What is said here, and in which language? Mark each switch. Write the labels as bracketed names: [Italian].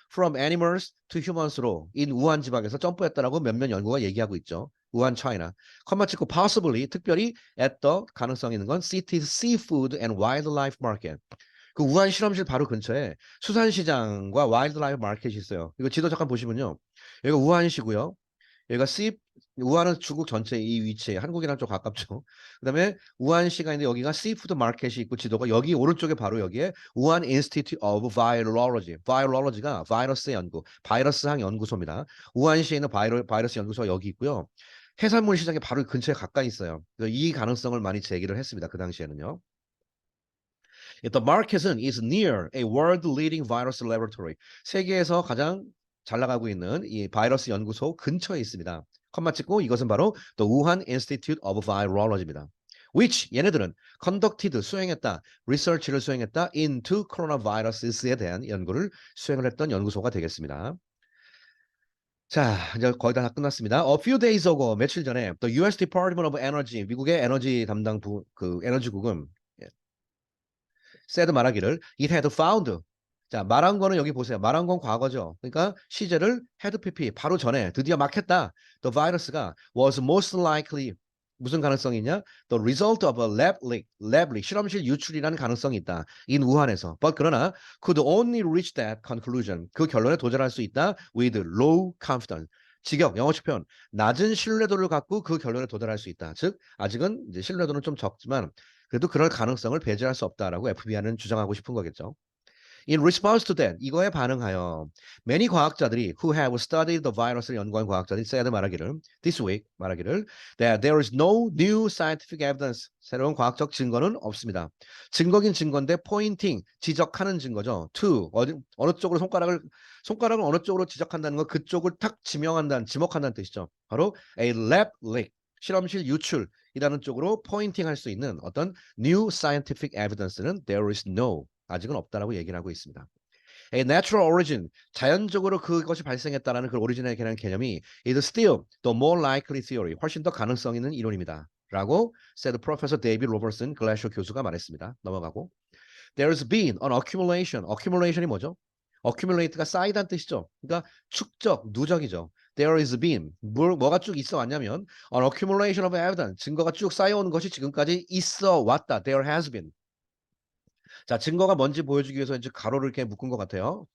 [English] From animals to humans [Korean] 로 in 우한 지방에서 점프했다라고 몇몇 연구가 얘기하고 있죠. 우한 차이나. 컴마 찍고 [English] possibly 특별히 at the [Korean] 가능성이 있는 건 [English] city's seafood and wildlife market. [Korean] 그 우한 실험실 바로 근처에 수산시장과 와일드라이프 마켓이 있어요. 이거 지도 잠깐 보시면요. 여기가 우한시고요. 여기가 우한은 중국 전체 이 위치에 한국이랑 좀 가깝죠. 그다음에 우한시가 있는데 여기가 시푸드 마켓이 있고 지도가 여기 오른쪽에 바로 여기에 우한 인스티튜트 오브 바이올로지. 바이올로지가 바이러스 연구, 바이러스학 연구소입니다. 우한시에 있는 바이러스 연구소가 여기 있고요. 해산물 시장에 바로 근처에 가까이 있어요. 그래서 이 가능성을 많이 제기를 했습니다. 그 당시에는요. [English] The market is near a world-leading virus laboratory. [Korean] 세계에서 가장 잘 나가고 있는 이 바이러스 연구소 근처에 있습니다. 컴마 찍고 이것은 바로 the Wuhan Institute of Virology입니다. which 얘네들은 conducted 수행했다, research를 수행했다 into coronavirus에 대한 연구를 수행을 했던 연구소가 되겠습니다. 자, 이제 거의 다 끝났습니다. [English] A few days ago, [Korean] 며칠 전에 [English] the U.S. Department of Energy, [Korean] 미국의 에너지 담당부 그 에너지국은 [English] said 말하기를 it had found. [Korean] 자, 말한 거는 여기 보세요. 말한 건 과거죠. 그러니까 시제를 had pp 바로 전에 드디어 막 했다. [English] The virus가 was most likely [Korean] 무슨 가능성이 있냐? [English] The result of a lab leak, [Korean] 실험실 유출이라는 가능성이 있다. in 우한에서. [English] But 그러나 could only reach that conclusion. [Korean] 그 결론에 도달할 수 있다. [English] with low confidence. [Korean] 직역, 영어식 표현. 낮은 신뢰도를 갖고 그 결론에 도달할 수 있다. 즉, 아직은 이제 신뢰도는 좀 적지만 그래도 그럴 가능성을 배제할 수 없다라고 FBI는 주장하고 싶은 거겠죠. [English] In response to that, [Korean] 이거에 반응하여 [English] many 과학자들이 who have studied the virus를 [Korean] 연구한 과학자들이 [English] said 말하기를 this week 말하기를 that there is no new scientific evidence. [Korean] 새로운 과학적 증거는 없습니다. 증거긴 증거인데 pointing 지적하는 증거죠. to 어느 쪽으로 손가락을 어느 쪽으로 지적한다는 건 그쪽을 탁 지목한다는 뜻이죠. 바로 a lab leak 실험실 유출이라는 쪽으로 포인팅 할 수 있는 어떤 [English] new scientific evidence [Korean] 는 there is no 아직은 없다라고 얘기를 하고 있습니다. [English] A natural origin [Korean] 자연적으로 그것이 발생했다라는 그 오리진에 대한 개념이 [English] is still the more likely theory [Korean] 훨씬 더 가능성 있는 이론입니다. 라고 said Professor David Robertson 글래셔 교수가 말했습니다. [English] 넘어가고 There's been an accumulation. [Korean] accumulation이 뭐죠? accumulate가 쌓이다는 뜻이죠. 그러니까 축적, 누적이죠. [English] There is been [Korean] 뭐가 쭉 있어 왔냐면 [English] an accumulation of evidence [Korean] 증거가 쭉 쌓여오는 것이 지금까지 있어 왔다. [English] There has been. [Korean] 자, 증거가 뭔지 보여주기 위해서 이제 가로를 이렇게 묶은 것 같아요.